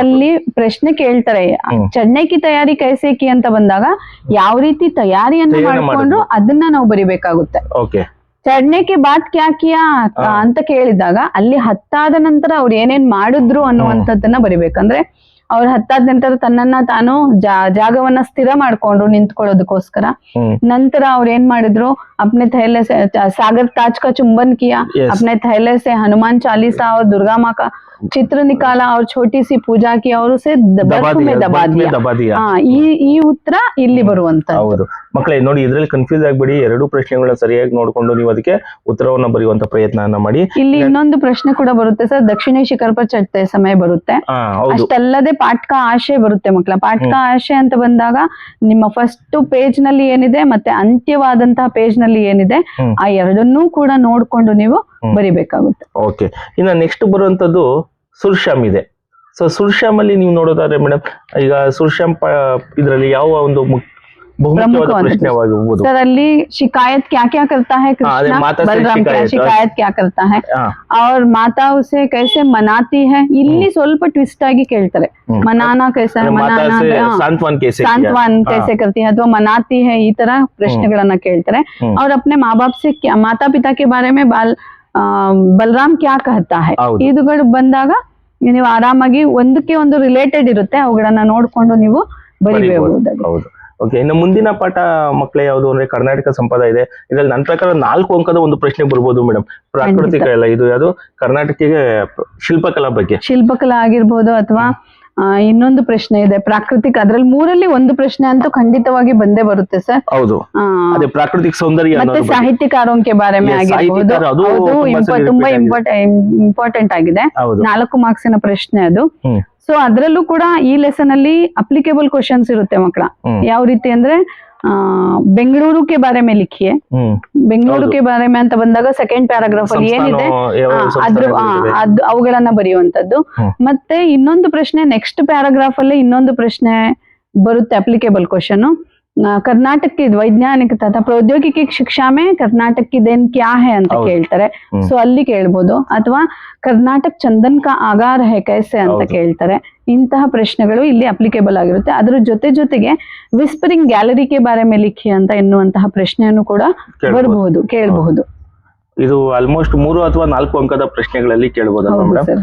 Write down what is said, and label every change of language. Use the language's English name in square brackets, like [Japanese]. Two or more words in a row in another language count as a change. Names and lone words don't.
[Kannada] ಅಲ್ಲಿ ಪ್ರಶ್ನೆ ಕೇಳ್ತಾರೆ, [Hindi] चढ़ने की तैयारी कैसे की [Kannada] ಅಂತ ಬಂದಾಗ ಯಾವ ರೀತಿ ತಯಾರಿಯನ್ನ ಮಾಡ್ಕೊಂಡು ಅದನ್ನ ನಾವು ಬರಿಬೇಕಾಗುತ್ತೆ. ಓಕೆ. [Hindi] चढ़ने के बाद क्या किया [Kannada] ಅಂತ ಕೇಳಿದಾಗ ಅಲ್ಲಿ ಹತ್ತಾದ ನಂತರ ಅವ್ರು ಏನೇನ್ ಮಾಡಿದ್ರು ಅನ್ನುವಂಥದ್ದನ್ನ ಬರಿಬೇಕಂದ್ರೆ ಅವ್ರು ಹತ್ತಾದ ನಂತರ ತನ್ನನ್ನ ತಾನು ಜಾಗವನ್ನ ಸ್ಥಿರ ಮಾಡ್ಕೊಂಡ್ರು ನಿಂತ್ಕೊಳ್ಳೋದಕ್ಕೋಸ್ಕರ. ನಂತರ ಅವ್ರು ಏನ್ ಮಾಡಿದ್ರು, [Hindi] अपने थैले से सागर ताज का चुंबन किया, अपने थैले से हनुमान चालीसा और दुर्गा माँ का चित्र निकाला और छोटी सी पूजा की और उसे बर्फ में दबा दिया. [Kannada] ಈ ಉತ್ತರ ಇಲ್ಲಿ ಬರುವಂತ. ಹೌದು ಮಕ್ಕಳೇ, ನೋಡಿ ಇದ್ರಲ್ಲಿ ಕನ್ಫ್ಯೂಸ್ ಆಗ್ಬೇಡಿ. ಎರಡು ಪ್ರಶ್ನೆಗಳನ್ನ ಸರಿಯಾಗಿ ನೋಡ್ಕೊಂಡು ನೀವು ಅದಕ್ಕೆ ಉತ್ತರವನ್ನ ಬರೆಯುವಂತ ಪ್ರಯತ್ನ ಮಾಡಿ. ಇಲ್ಲಿ ಇನ್ನೊಂದು ಪ್ರಶ್ನೆ ಕೂಡ ಬರುತ್ತೆ ಸರ್, [Hindi] दक्षिण शिखर पर चढ़ते समय [Kannada] ಬರುತ್ತೆ. ಅಷ್ಟಲ್ಲದೆ ಪಾಠಕ ಆಶಯ ಬರುತ್ತೆ ಮಕ್ಕಳ. ಪಾಠಕ ಆಶಯ ಅಂತ ಬಂದಾಗ ನಿಮ್ಮ [English] first page [Kannada] ನಲ್ಲಿ ಏನಿದೆ ಮತ್ತೆ ಅಂತ್ಯವಾದಂತಹ ಪೇಜ್ ನಲ್ಲಿ ಏನಿದೆ ಆ ಎರಡನ್ನೂ ಕೂಡ ನೋಡ್ಕೊಂಡು ನೀವು ಬರಿಬೇಕಾಗುತ್ತೆ. ಓಕೆ, ಇನ್ನ ನೆಕ್ಸ್ಟ್ ಬರುವಂತದ್ದು ಸುರ್ಶ್ಯಾಮ್ ಇದೆ. ಸೊ ಸುರ್ಶ್ಯಾಮ್ ಅಲ್ಲಿ ನೀವು ನೋಡೋದಾದ್ರೆ ಮೇಡಮ್, ಈಗ ಸುರ್ಶ್ಯಾಮ್ ಇದರಲ್ಲಿ ಯಾವ ಒಂದು ಬಹುಮುಖ್ಯವಾದ ಪ್ರಶ್ನೆವಾಗಬಹುದು [Hindi] सर ಅಲ್ಲಿ शिकायत क्या क्या करता है कृष्ण, बलराम क्या शिकायत क्या करता है और माता उसे कैसे मनाती है. [Kannada] ಇಲ್ಲಿ ಸ್ವಲ್ಪ ಟ್ವಿಸ್ಟ್ ಆಗಿ ಕೇಳ್ತಾರೆ, [Hindi] मनाना कैसे सांत्वन कैसे करती है ಅಥವಾ मनाती है, [Kannada] ಈ ತರ ಪ್ರಶ್ನೆಗಳನ್ನ ಕೇಳ್ತಾರೆ. [Hindi] और अपने माँ बाप से क्या, माता पिता के बारे में बलराम क्या कहता है, [Kannada] ಇದುಗಳು ಬಂದಾಗ ನೀವು ಆರಾಮಾಗಿ ಒಂದಕ್ಕೆ ಒಂದು ರಿಲೇಟೆಡ್ ಇರುತ್ತೆ, ಅವುಗಳನ್ನ ನೋಡ್ಕೊಂಡು ನೀವು ಬರೀಬಹುದು. ಓಕೆ, ಇನ್ನು ಮುಂದಿನ ಪಾಠ ಮಕ್ಕಳೇ ಯಾವುದು ಅಂದ್ರೆ ಕರ್ನಾಟಕ ಸಂಪ್ರದಾಯ ಇದೆ. ಇದ್ರಲ್ಲಿ ನನ್ನ ಪ್ರಕಾರ 4 ಅಂಕದ ಒಂದು ಪ್ರಶ್ನೆ ಬರ್ಬೋದು ಮೇಡಮ್. ಪ್ರಾಕೃತಿಕ ಎಲ್ಲ ಇದು ಯಾವುದು ಕರ್ನಾಟಕಕ್ಕೆ ಶಿಲ್ಪಕಲಾ ಬಗ್ಗೆ, ಶಿಲ್ಪಕಲಾ ಆಗಿರ್ಬೋದು ಅಥವಾ ಇನ್ನೊಂದು ಪ್ರಶ್ನೆ ಇದೆ ಪ್ರಾಕೃತಿಕ. ಅದ್ರಲ್ಲಿ 3ರಲ್ಲಿ ಒಂದು ಪ್ರಶ್ನೆ ಅಂತೂ ಖಂಡಿತವಾಗಿ ಬಂದೇ ಬರುತ್ತೆ ಸರ್. ಹೌದು, ಅದೇ ಪ್ರಾಕೃತಿಕ ಸೌಂದರ್ಯ ಮತ್ತೆ [Hindi] साहित्यकारों के बारे में [Kannada] ಆಗಿರ್ಬೋದು. ಅದು ತುಂಬಾ ಇಂಪಾರ್ಟೆಂಟ್ ಆಗಿದೆ. 4 ಮಾರ್ಕ್ಸಿನ ಪ್ರಶ್ನೆ ಅದು. ಸೊ ಅದ್ರಲ್ಲೂ ಕೂಡ ಈ ಲೆಸನ್ ಅಲ್ಲಿ [English] applicable questions [Kannada] ಇರುತ್ತೆ ಮಕ್ಕಳ. ಯಾವ ರೀತಿ ಅಂದ್ರೆ [Hindi] बेंगलुरु के बारे में लिखिए, बेंगलुरु के बारे में [Kannada] ಅಂತ ಬಂದಾಗ [English] second paragraph [Kannada] ಅಲ್ಲಿ ಏನಿದೆ ಅವುಗಳನ್ನ ಬರೆಯುವಂತದ್ದು. ಮತ್ತೆ ಇನ್ನೊಂದು ಪ್ರಶ್ನೆ [English] next paragraph [Kannada] ಅಲ್ಲಿ ಇನ್ನೊಂದು ಪ್ರಶ್ನೆ ಬರುತ್ತೆ [English] applicable question. [Hindi] कर्नाटक की वैज्ञानिक तथा प्रौद्योगिकी शिक्षा में कर्नाटक की देन क्या है [Kannada] ಅಂತ ಕೇಳ್ತಾರೆ. ಸೊ ಅಲ್ಲಿ ಕೇಳ್ಬೋದು. ಅಥವಾ [Hindi] कर्नाटक चंदन का आगार है कैसे [Kannada] ಅಂತ ಕೇಳ್ತಾರೆ. ಇಂತಹ ಪ್ರಶ್ನೆಗಳು ಇಲ್ಲಿ ಅಪ್ಲಿಕೇಬಲ್ ಆಗಿರುತ್ತೆ. ಅದ್ರ ಜೊತೆಗೆ ವಿಸ್ಪರಿಂಗ್ ಗ್ಯಾಲರಿ [Hindi] के बारे में लिखी [Kannada] ಅಂತ ಎನ್ನುವಂತಹ ಪ್ರಶ್ನೆಯನ್ನು ಕೂಡ ಬರಬಹುದು, ಕೇಳಬಹುದು. ಇದು ಆಲ್ಮೋಸ್ಟ್ 3 ಅಥವಾ 4 ಅಂಕದ ಪ್ರಶ್ನೆಗಳಲ್ಲಿ ಕೇಳಬಹುದಲ್ವಾ ಮೇಡಮ್?